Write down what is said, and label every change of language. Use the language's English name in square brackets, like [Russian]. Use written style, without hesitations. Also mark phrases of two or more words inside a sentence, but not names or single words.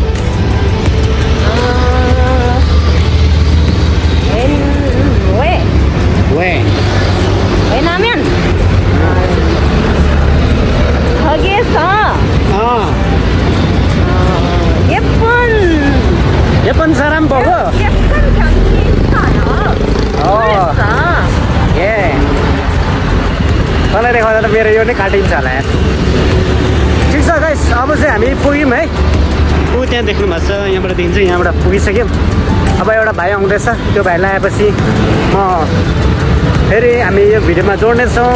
[Korean] 왜냐면 거기에서 예쁜 사람 보고 예쁜 경치 있어요. 그랬어. 예. [Nepali] तँलाई देखाउँदा त मेरो यो नै काटिन्छ होला यार। ठिक छ गाइस, अब चाहिँ हामी पुग्यौँ है। ऊ त्यहाँ देख्नु भएको छ, यहाँबाट देखिन्छ। यहाँबाट पुगिसक्यौँ। अब एउटा भाइ आउँदैछ, त्यो भाइलाई आएपछि म फेरि हामी यो भिडियोमा जोड्नेछौँ।